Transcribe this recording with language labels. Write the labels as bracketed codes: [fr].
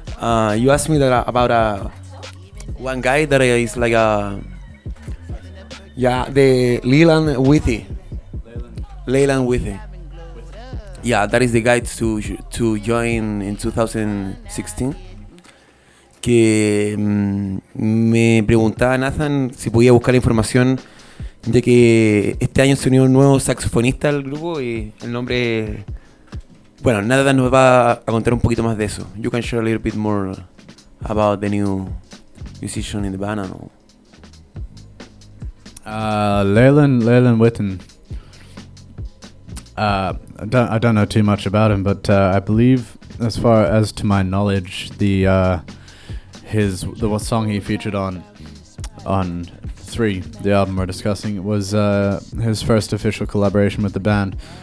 [en] You asked me about one guy that is like a... Yeah, the Leland Withy. Leland Withy. Yeah, that is the guy to join in 2016. [es] Que me preguntaba Nathan si podía buscar información de que este año se unió un nuevo saxofonista al grupo y el nombre... Bueno, Nathan nos va a contar un poquito más de eso. [en] You can share a little bit more about the new musician in the band and all. Leland Witten. I don't know too much about him, but I believe, as far as to my knowledge, the song he featured on 3, the album we're discussing, was his first official collaboration with the band.